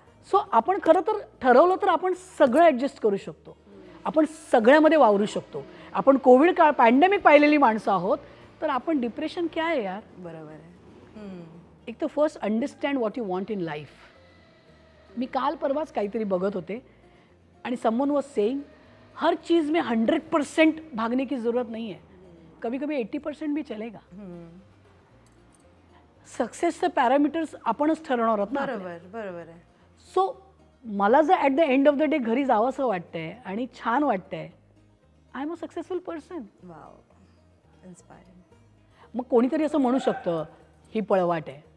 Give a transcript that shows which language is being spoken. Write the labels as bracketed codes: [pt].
[mr] So आपण खरं तर ठरवलं तर आपण सगळं ॲडजस्ट करू शकतो. आपण सगळ्यामध्ये वावरू शकतो. आपण कोविड काळ पॅन्डेमिक पाहिलेली माणसं आहोत, तर आपण डिप्रेशन काय आहे यार. बरोबर आहे. एक तर [en] First understand what you want in life. [mr] मी काल परवाच काहीतरी बघत होते आणि [en] someone was saying [hi] हर चीज़ में 100% भागने की ज़रूरत नहीं है, कभी कभी 80% भी चलेगा. [mr] सक्सेसचे पॅरामीटर्स आपणच ठरवणार आहोत ना. बरोबर आहे. [en] so मला जर at the end of the day [mr] घरी जावंसं वाटतंय आणि छान वाटतंय, [en] I am a successful person. Wow, inspiring. [mr] मग कोणीतरी असं म्हणू शकतं ही पळवाट आहे,